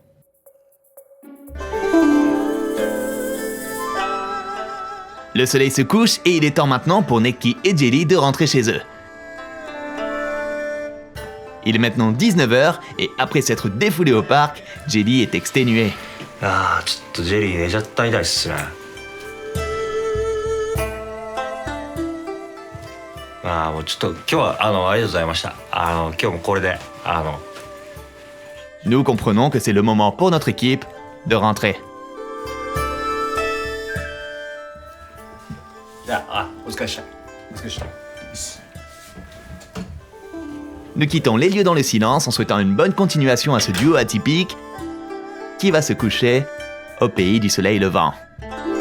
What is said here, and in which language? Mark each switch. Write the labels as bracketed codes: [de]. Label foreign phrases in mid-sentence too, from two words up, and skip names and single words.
[fr] Le soleil se couche et il est temps maintenant pour Neki et Jelly de rentrer chez eux. Il est maintenant 19h et après s'être défoulé au parc, Jelly est exténué. [ja] ちょっとジェリー寝ちゃったみたいっすね。もうちょっと今日はありがとうございました。今日もこれで [fr] Nous comprenons que c'est le moment pour notre équipe de rentrer. [ja] じゃあお疲れした。お疲れした。 [fr] Nous quittons les lieux dans le silence en souhaitant une bonne continuation à ce duo atypique qui va se coucher au pays du soleil levant.